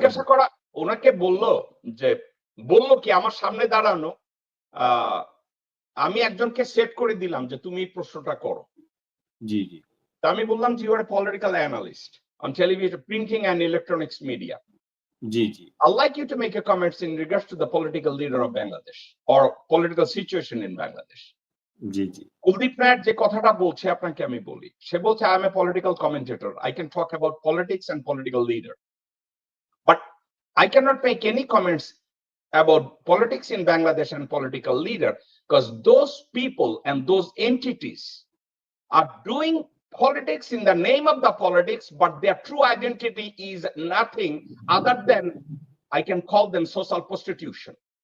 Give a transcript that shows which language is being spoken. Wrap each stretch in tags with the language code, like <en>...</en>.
<bn>জিজ্ঞাসা করা, উনাকে বলল কি আমার সামনে দাঁড়ানো, আহ, আমি একজনকে সেট করে দিলাম যে তুমি এই প্রশ্নটা করো। জি, জি। তা আমি বললাম যে</bn> <en>You are a political analyst on television, printing and electronics media.</en> <bn>G, G.</bn> <en>I'd like you to make a comments in regards to the political leader of Bangladesh or political situation in Bangladesh.</en> <bn>জি, জি। কুলদীপ নায়ার যে কথাটা বলছে আপনাকে আমি বলি, সে বলছে</bn> <en>I am a political commentator. I can talk about politics and political leader. But I cannot make any comments about politics in Bangladesh and political leader because those people and those entities are doing politics in the name of the politics, but their true identity is nothing other than I can call them social prostitution.</en>